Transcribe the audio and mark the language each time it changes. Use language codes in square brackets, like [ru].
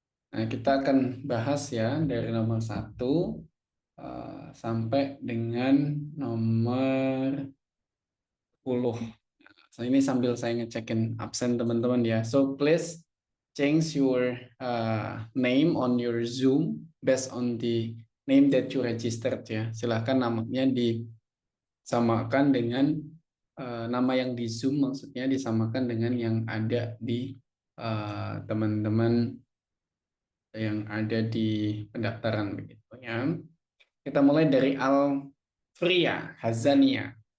[id] Nah, kita akan bahas ya dari nomor 1 sampai dengan nomor So, ini sambil saya ngecekin absen teman-teman ya. [en] So please change your name on your Zoom based on the name that you registered ya. [id] Silahkan namanya disamakan dengan nama yang di Zoom, maksudnya disamakan dengan yang ada di teman-teman yang ada di pendaftaran begitu ya. Kita mulai dari Alfria Hazania.